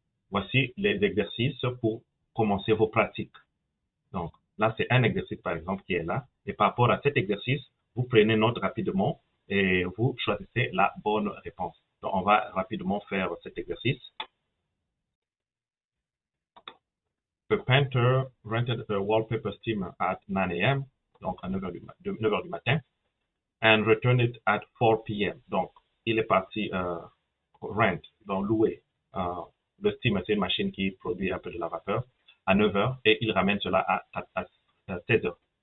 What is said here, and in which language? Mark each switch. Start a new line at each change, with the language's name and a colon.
French: Voici les exercices pour commencer vos pratiques. Donc, là, c'est un exercice, par exemple, qui est là. Et par rapport à cet exercice, vous prenez note rapidement et vous choisissez la bonne réponse. Donc, on va rapidement faire cet exercice.
English: The painter rented a wallpaper steamer at 9 a.m.,
French: donc à 9 heures du matin,
English: and returned it at 4 p.m.
French: Donc, il est parti rent, donc louer. Le steamer, c'est une machine qui produit un peu de la vapeur à 9 heures et il ramène cela à 16 heures.